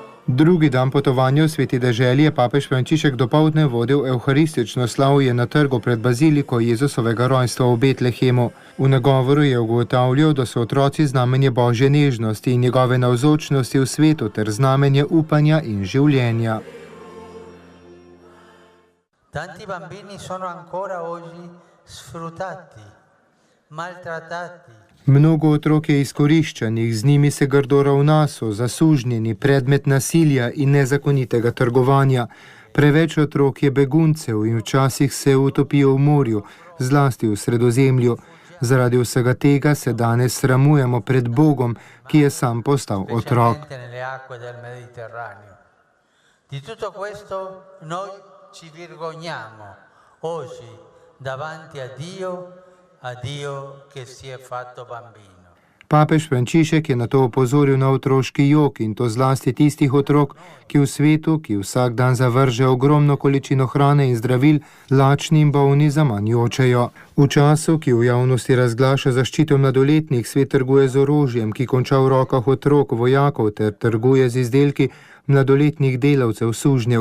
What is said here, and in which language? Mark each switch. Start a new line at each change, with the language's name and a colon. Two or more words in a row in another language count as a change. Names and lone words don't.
Slovenian: Drugi dan potovanja v sveti deželi je papež Frančišek dopoldne vodil evharistično slavje na trgu pred baziliko Jezusovega rojstva v Betlehemu. V nagovoru je ugotavljal, da so otroci znamenje Božje nežnosti in njegove navzočnosti v svetu ter znamenje upanja in življenja.
Italian: Tanti bambini sono ancora oggi sfruttati, maltrattati.
Slovenian: Mnogo otrok je izkoriščanih, z njimi se grdo ravna, so zasužnjeni, predmet nasilja in nezakonitega trgovanja. Preveč otrok je beguncev in včasih se utopijo v morju, zlasti v Sredozemlju. Zaradi vsega tega se danes sramujemo pred Bogom, ki je sam postal otrok.
Italian: Di tutto questo noi ci vergogniamo oggi davanti a Dio che si è fatto bambino.
Slovenian: Papež Frančišek je na to opozoril na otroški jok in to zlasti tistih otrok, ki v svetu, ki vsak dan zavrže ogromno količino hrane in zdravil, lačni in bolni zaman jočejo. V času, ki v javnosti razglaša zaščito mladoletnih, svet trguje z orožjem, ki konča v rokah otrok, vojakov ter trguje z izdelki mladoletnih delavcev, sužnjev.